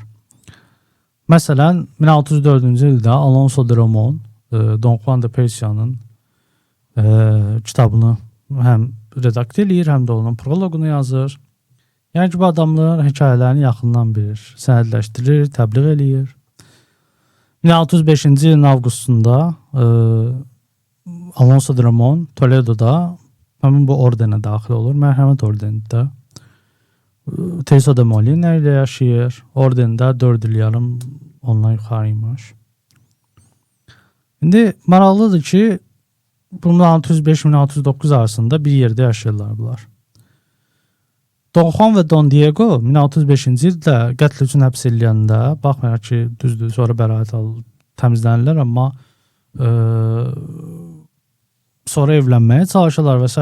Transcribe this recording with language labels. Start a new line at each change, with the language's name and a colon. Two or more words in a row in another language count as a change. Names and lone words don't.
Azerbaijani: Məsələn, 1604-cü ildə Alonso de Romon Don Juan de Persia'nın kitabını həm redaktə edir, həm də onun proloqunu yazır. Yəni ki, bu adamlar hekayələrini yaxından bilir, sənədləşdirir, təbliğ eləyir. 1635-ci ilin avqustunda Alonso de Ramon Toledo'da həmin bu ordenə daxil olur, mərhəmət ordenində. Teresa de Molina ilə yaşayır. Ordendə 4 il yarım ondan yuxarıymış. İndi maraqlıdır ki, 1605-1609 arasında bir yerdə yaşayırlar bunlar. Don Juan və Don Diego 1605-ci ildə qətl üçün həbs ediləndə, baxmayaraq ki, düzdür, sonra bəraət alıb təmizlənirlər, amma sonra evlənməyə çalışırlar və s.